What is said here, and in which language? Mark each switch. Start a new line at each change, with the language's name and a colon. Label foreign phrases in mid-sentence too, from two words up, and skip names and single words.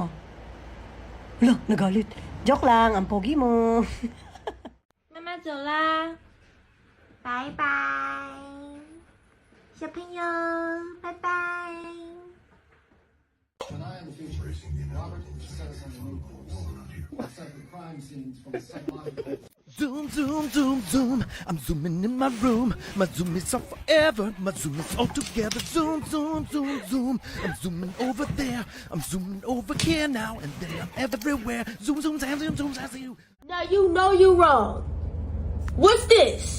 Filipino: Wala, nagalit. Joke lang, ang pogi mo.
Chinese: 妈妈走啦，拜拜，小朋友，拜拜。
English: Zoom, zoom, zoom, zoom. I'm zooming in my room. My zoom is off forever. My zoom is all together. Zoom, zoom, zoom, zoom. I'm zooming over there. I'm zooming over here now. And then I'm everywhere. Zoom, zoom, zoom, zoom, zoom, zoom, zoom. Now you know you wrong. What's this?